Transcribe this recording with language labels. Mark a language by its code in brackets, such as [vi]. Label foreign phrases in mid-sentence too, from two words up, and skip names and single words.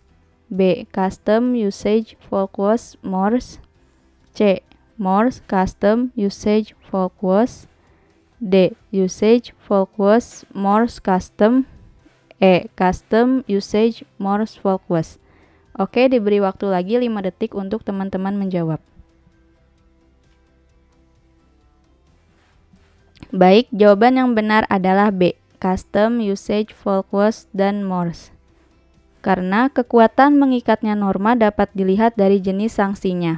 [en] B. Custom, Usage, Folkways, Mores. C. Mores, Custom, Usage, Folkways. D. Usage, Folkways, Mores, Custom. E. Custom, Usage, Mores, Folkways. [id] Oke, diberi waktu lagi 5 detik untuk teman-teman menjawab. Baik, jawaban yang benar adalah B. [en] Custom, Usage, Folkways, [id] dan Mores. Karena kekuatan mengikatnya norma dapat dilihat dari jenis sanksinya.